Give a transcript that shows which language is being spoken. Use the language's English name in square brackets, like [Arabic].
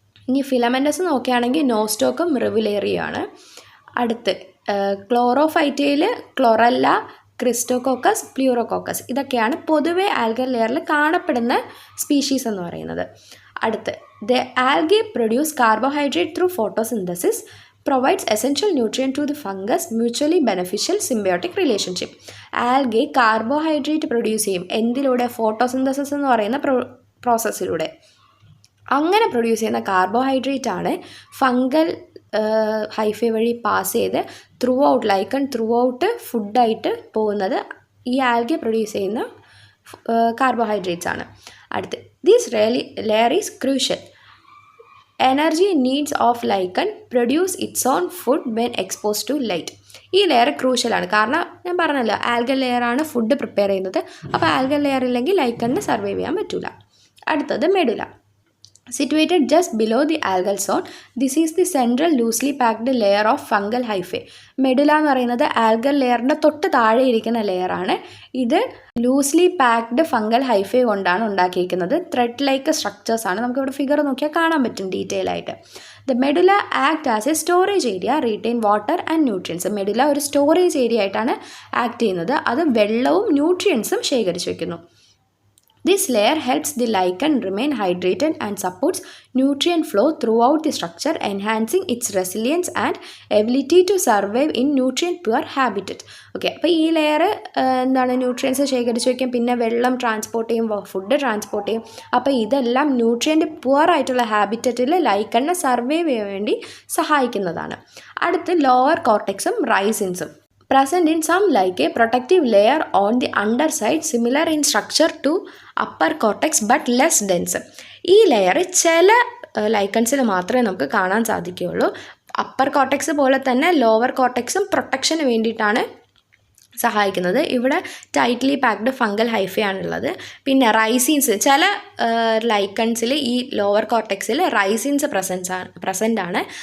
[Malayalam] ഇനി ഫിലമെൻറ്റസ് നോക്കുകയാണെങ്കിൽ നോസ്റ്റോക്കും റിവുലേറിയുമാണ്. അടുത്ത് ക്ലോറോഫൈറ്റയിൽ ക്ലോറല്ല, ക്രിസ്റ്റോകോക്കസ്, പ്ലൂറോകോക്കസ്, ഇതൊക്കെയാണ് പൊതുവെ ആൽഗൽ ലെയറിൽ കാണപ്പെടുന്ന സ്പീഷീസ് എന്ന് പറയുന്നത്. [English] അടുത്ത് the algae produce carbohydrate through photosynthesis, provides essential nutrient to the fungus, mutually beneficial symbiotic relationship. [Malayalam] Algae carbohydrate produce ചെയ്യും. എന്തിലൂടെ? ഫോട്ടോസിന്തസിസ് എന്ന് പറയുന്ന പ്രോസസ്സിലൂടെ. അങ്ങനെ പ്രൊഡ്യൂസ് ചെയ്യുന്ന കാർബോഹൈഡ്രേറ്റ് ആണ് ഫംഗൽ ഹൈഫേ വഴി പാസ് ചെയ്ത് ലൈക്കൺ ത്രൂ ഔട്ട് ഫുഡായിട്ട് പോകുന്നത് ഈ ആൽഗെ പ്രൊഡ്യൂസ് ചെയ്യുന്ന കാർബോഹൈഡ്രേറ്റ്സ് ആണ്. [English] അടുത്ത് this layer is crucial. Energy needs of lichen produce its own food when expose to light. [Malayalam] ഈ ലെയർ ക്രൂഷ്യലാണ്, കാരണം ഞാൻ പറഞ്ഞല്ലോ ആൽഗൽ ലെയറാണ് ഫുഡ് പ്രിപ്പയർ ചെയ്യുന്നത്. അപ്പോൾ ആൽഗൽ ലെയർ ഇല്ലെങ്കിൽ ലൈക്കണിന് സർവൈവ് ചെയ്യാൻ പറ്റില്ല. അടുത്തത് medulla. [English] Situated just below the algal zone, this is the central loosely packed layer of fungal hyphae. [Malayalam] Medulla എന്ന് പറയുന്നത് ആൽഗൽ ലെയറിൻ്റെ തൊട്ട് താഴെ ഇരിക്കുന്ന ലെയറാണ്. ഇത് ലൂസ്ലി പാക്ഡ് ഫംഗൽ ഹൈഫേ കൊണ്ടാണ് ഉണ്ടാക്കിയിരിക്കുന്നത്. Thread like സ്ട്രക്ചേഴ്സാണ്. നമുക്കിവിടെ ഫിഗർ നോക്കിയാൽ കാണാൻ പറ്റും ഡീറ്റെയിൽ ആയിട്ട്. [English] The medulla act as a storage area, retain water and nutrients. [Malayalam] Medulla ഒരു സ്റ്റോറേജ് ഏരിയ ആയിട്ടാണ് ആക്ട് ചെയ്യുന്നത്. അത് വെള്ളവും ന്യൂട്രിയൻസും ശേഖരിച്ചു വയ്ക്കുന്നു. [English] This layer helps the lichen remain hydrated and supports nutrient flow throughout the structure, enhancing its resilience and ability to survive in nutrient poor habitat. [Malayalam] Okay, അപ്പോൾ ഈ layer എന്താണ് ന്യൂട്രിയൻസ് ശേഖരിച്ച് വയ്ക്കും, പിന്നെ വെള്ളം ട്രാൻസ്പോർട്ട് ചെയ്യും, ഫുഡ് ട്രാൻസ്പോർട്ട് ചെയ്യും. അപ്പോൾ ഇതെല്ലാം ന്യൂട്രിയൻ്റ് പുവർ ആയിട്ടുള്ള ഹാബിറ്ററ്റിൽ ലൈക്കണിനെ സർവൈവ് ചെയ്യാൻ വേണ്ടി സഹായിക്കുന്നതാണ്. അടുത്ത് lower കോർട്ടെക്സും റൈസിൻസും. [English] Present in some like a protective layer on the underside, similar in structure to upper cortex but less dense. [Malayalam] ഈ ലെയർ ചില ലൈക്കൺസിൽ മാത്രമേ നമുക്ക് കാണാൻ സാധിക്കുകയുള്ളൂ. അപ്പർ കോർട്ടെക്സ് പോലെ തന്നെ ലോവർ കോർട്ടെക്സും പ്രൊട്ടക്ഷന് വേണ്ടിയിട്ടാണ് സഹായിക്കുന്നത്. ഇവിടെ ടൈറ്റ്ലി പാക്ഡ് ഫംഗൽ ഹൈഫയാണുള്ളത്. പിന്നെ റൈസിൻസ്, ചില ലൈക്കൺസിൽ ഈ ലോവർ കോർട്ടെക്സിൽ റൈസിൻസ് പ്രസൻ്റ് ആണ്.